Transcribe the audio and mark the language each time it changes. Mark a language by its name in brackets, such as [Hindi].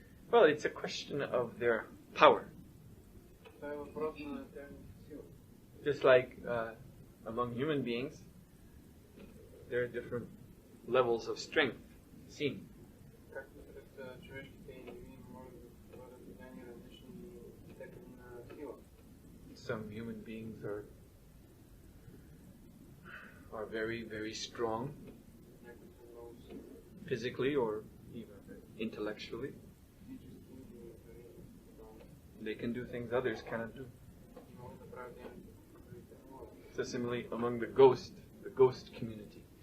[English] Well, it's a question of their power. [Bulgarian] Това е въпрос на тяхната сила. [English] Just like among human beings, there are different levels of strength seen. [Bulgarian] Както сред човешките индивиди може да бъдат видени различни степени на сила. [English] Some human beings are very, very strong, [Bulgarian] Някои са много силни, [English] physically or even intellectually. [Bulgarian] физически или дори морално. [English] They can do things others cannot do. [Bulgarian] И могат да правят дейности, които другите не могат. [English] So similarly, among the ghost community,